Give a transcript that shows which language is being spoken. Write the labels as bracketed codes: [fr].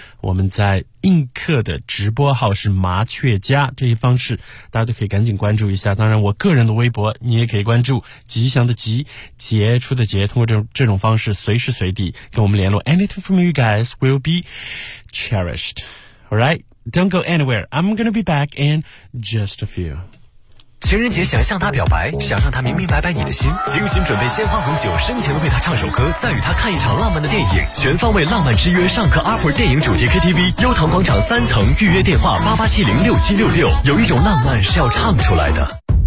[zh] 我们在映客的直播号是麻雀家，这些方式大家都可以赶紧关注一下。当然我个人的微博你也可以关注，吉祥的吉，杰出的杰，通过这种方式随时随地跟我们联络。 [en] Anything from you guys will be cherished. Alright, don't go anywhere. I'm gonna be back in just a few. [zh] 情人节想向他表白，想让他明明白白你的心，精心准备鲜花红酒，深情地为他唱首歌，再与他看一场浪漫的电影，全方位浪漫之约，上课阿婆电影主题 KTV， 悠唐广场三层，预约电话88706766，有一种浪漫是要唱出来的。